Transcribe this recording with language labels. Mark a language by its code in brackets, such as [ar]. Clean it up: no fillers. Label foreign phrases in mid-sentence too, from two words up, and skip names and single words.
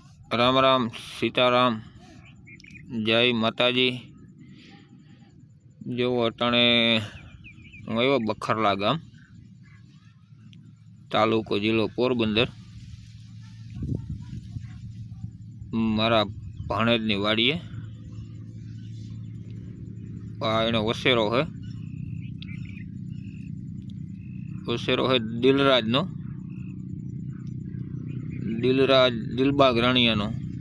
[gu] રામ રામ સીતારામ જય માતાજી। જો અટાણે હું આવ્યો બખરલા ગામ, તાલુકો જિલ્લો પોરબંદર। મારા ભાણેજની વાડીએ એનો વસેરો હૈ દિલરાજ નો, દિલરાજ દિલબાગ રાણિયા નો।